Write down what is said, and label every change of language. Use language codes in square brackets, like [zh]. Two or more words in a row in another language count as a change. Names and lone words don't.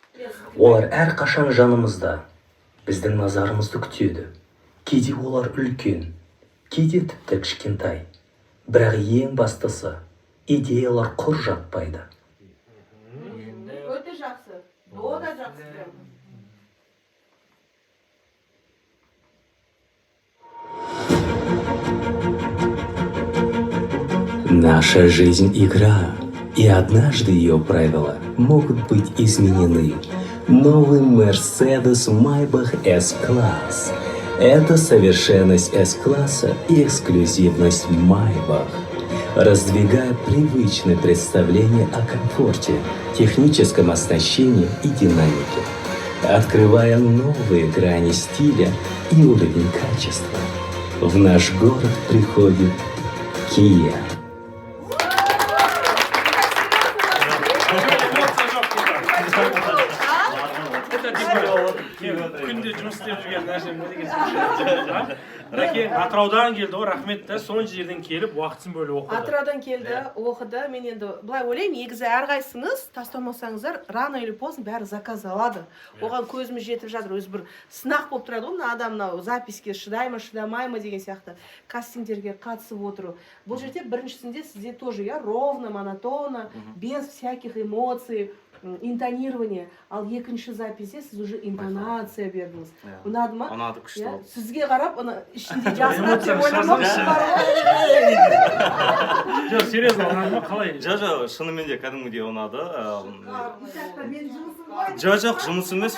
[kk] Олар әрқашан жанымызда, біздің назарымызды күтеді. Кейде олар үлкен, кейде тіпті кішкентай. Бірақ ең бастысы, идеялар құр жатпайды. Өте жақсы. О да жақсы. [ru] Наша жизнь — игра, и однажды ее правила могут быть изменены. Новый Mercedes Maybach S-класс. Это совершенность S-класса и эксклюзивность Maybach. Раздвигая привычные представления о комфорте, техническом оснащении и динамике. Открывая новые грани стиля и уровень качества. В наш город приходит Kia. [kk] Күнде жұмыс істеп жүрген нәрсем не деген Рәкен Атыраудан келді ғой, рахмет та, сонша жерден келіп, уақытсын бөліп оқыды. Атыраудан келді, оқыды. Мен енді былай ойлаймын, негізі әрқайсыңыз тастамасаңыздар, [ru] рано или поздно [kk] бәрі заказ алады. Оған көзіміз жетіп жатыр. Өзі бір сынақ болып тұрады ғой, мына адам мынау записке шыдай ма, шыдамай ма деген сияқты кастингтерге қатысып отыру. Бұл жерде біріншісінде сізде [ru] тоже ровно, монотонно, без всяких эмоций, интонирование. [kk] Ал екінші записте сіз уже интонация бердіңіз. Ұнады ма? Ұнады, күшті болды. Сізге қарап, ішінде жасырады деп ойламапсыз бар ғой. Жоқ, серьезно, ұнады ма? Қалай? Жоқ, шынымен де кәдімгідей ұнады. Жоқ, жұмыс емес.